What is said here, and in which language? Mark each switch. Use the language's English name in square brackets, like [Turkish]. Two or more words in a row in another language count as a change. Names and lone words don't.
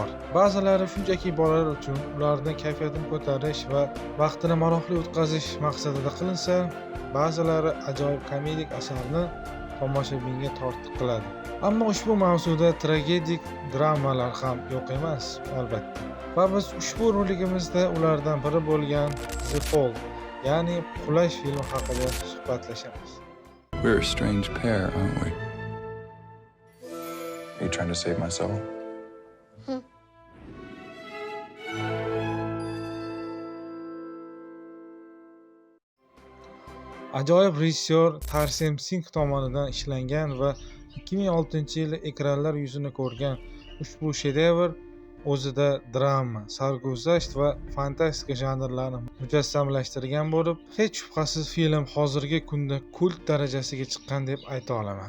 [Uzbek] Ba'zilari shunchaki bolalar uchun ularning kayfiyatini ko'tarish va vaqtini maroqli o'tkazish maqsadida qilinsa, ba'zilari ajoyib komedik asarni tomoshabinga tortiq qiladi. Ammo ushbu mavzuda tragedik dramalar ham yo'q emas, albatta. Va biz ushbu roligimizda ulardan biri bo'lgan The Fall, ya'ni Qulash filmi haqida suhbatlashamiz. [English] We're a strange pair, aren't we? Are you trying to save my soul? [Uzbek] Ajoyib rejissyor Tarsem Singh tomonidan ishlangan va 2006-yili ekranlar yuzini ko'rgan ushbu shedevr o'zida drama, sarguzasht va fantastika janrlarini mujassamlashtirgan bo'lib, hech shubhasiz film hozirgi kunda kult darajasiga chiqqan deb ayta olaman.